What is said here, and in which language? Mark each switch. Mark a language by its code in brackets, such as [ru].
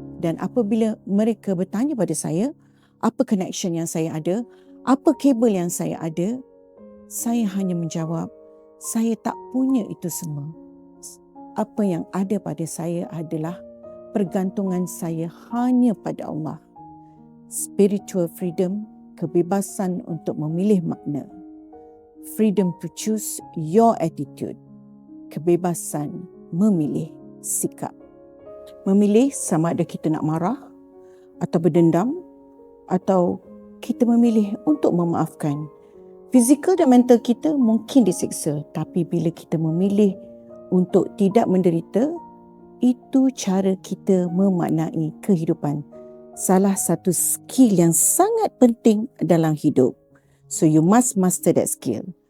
[ms] Dan apabila mereka bertanya pada saya, apa connection yang saya ada, apa kabel yang saya ada, saya hanya menjawab, saya tak punya itu semua. Apa yang ada pada saya adalah pergantungan saya hanya pada Allah. [en] Spiritual freedom, [ms] kebebasan untuk memilih makna. [en] Freedom to choose your attitude. [ms] Kebebasan memilih sikap. Memilih sama ada kita nak marah atau berdendam, atau kita memilih untuk memaafkan. Fizikal dan mental kita mungkin disiksa, tapi bila kita memilih untuk tidak menderita, itu cara kita memaknai kehidupan. Salah satu skill yang sangat penting dalam hidup. [en] So you must master that skill.